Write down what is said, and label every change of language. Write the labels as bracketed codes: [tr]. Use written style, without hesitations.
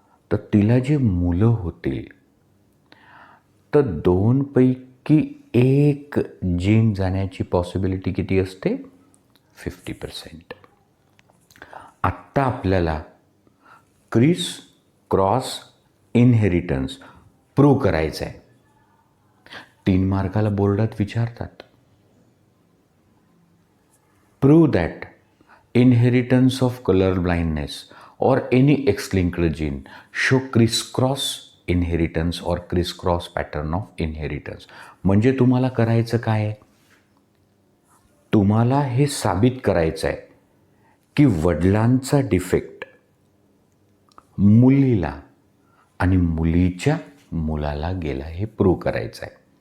[mr] तर तिला जे मुलं होतील, तर 2 पैकी 1 जीन जाण्याची पॉसिबिलिटी किती असते? 50%. आत्ता आपल्याला क्रिस क्रॉस इनहेरिटन्स प्रूव्ह करायचं आहे. 3 मार्काला बोर्डात विचारतात, [en] Prove that inheritance of colour blindness or any X-linked gene show criss-cross inheritance or criss-cross pattern of inheritance. [mr] म्हणजे तुम्हाला करायचं काय आहे? तुम्हाला हे साबित करायचं आहे की वडिलांचा डिफेक्ट मुलीला आणि मुलीच्या मुलाला गेला, हे प्रूव्ह करायचं आहे.